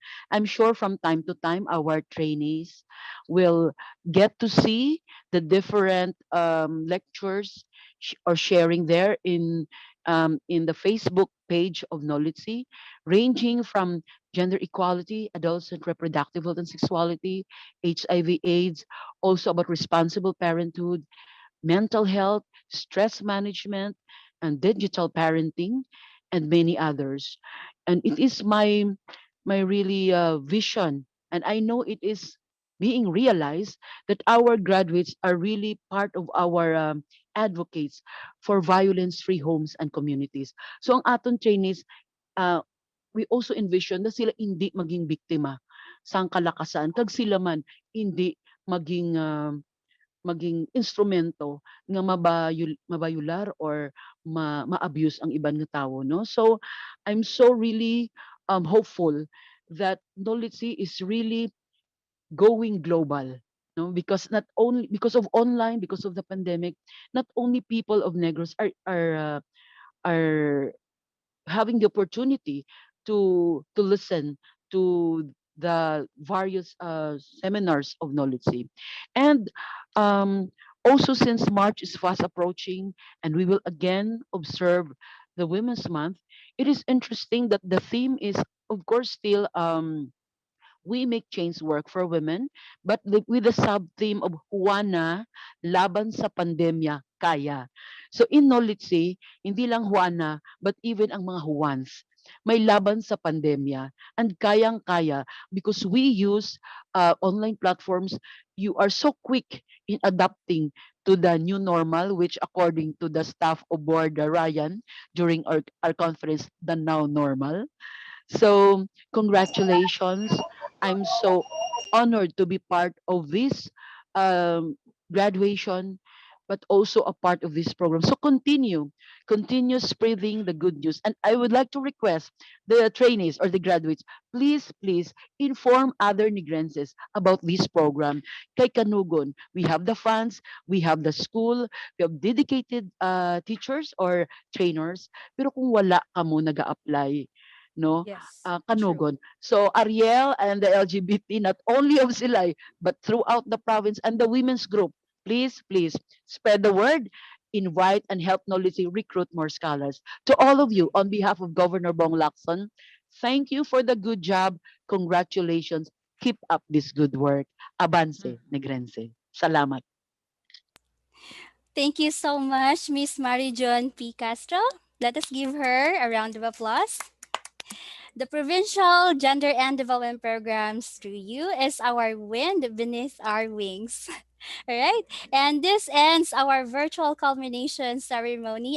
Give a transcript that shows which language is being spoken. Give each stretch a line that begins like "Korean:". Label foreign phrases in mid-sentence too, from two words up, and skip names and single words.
English: I'm sure from time to time our trainees will get to see the different lectures or sharing there in the Facebook page of Knowledge, ranging from gender equality, adults and reproductive health and sexuality, HIV/AIDS, also about responsible parenthood, mental health, stress management, and digital parenting, and many others. And it is my really vision, and I know it is being realized that our graduates are really part of our advocates for violence-free homes and communities.
Hiligaynon: So ang aton trainees, uh,
English: we also envision
Hiligaynon: na sila hindi maging biktima sang kalakasan kag sila man hindi maging instrumento nga mabayular or ma-abuse ang ibang nga tawo, no?
English: So I'm so really hopeful that Knowledge is really going global, no? Because not only because of online, because of the pandemic, not only people of Negros are having the opportunity to listen to the various seminars of Knowledge. And um, also, since March is fast approaching and we will again observe the Women's Month, it is interesting that the theme is, of course, still we make change work for women, but with the sub-theme of Juana,
Filipino: laban sa pandemya,
English: kaya. So in Knowledge,
Filipino: hindi lang
English: Juana, but even
Filipino: ang mga Juans, may laban sa pandemya
English: and kayang-kaya because we use online platforms. You are so quick in adapting to the new normal, which according to the staff of Board Ryan during our conference, the now normal. So, congratulations. I'm so honored to be part of this um, graduation, but also a part of this program. So, continue spreading the good news. And I would like to request the trainees or the graduates, please inform other Negrenses about this program.
Hiligaynon: Kay Kanugon,
English: we have the funds, we have the school, we have dedicated teachers or trainers,
Hiligaynon: pero kung wala ka mo nag-a-apply, no?
English: Yes, true.
Hiligaynon: Kanugon.
English: So Ariel and the LGBT, not only of Silay, but throughout the province and the women's group, please spread the word, invite and help Knowledge recruit more scholars. To all of you, on behalf of Governor Bong Lacson, thank you for the good job. Congratulations. Keep up this good work.
Hiligaynon: Avance, Negrense. Salamat.
English: Thank you so much, Miss Marijon P. Castro. Let us give her a round of applause. The Provincial Gender and Development Programs through you is our wind beneath our wings. All right. And this ends our virtual culmination ceremony.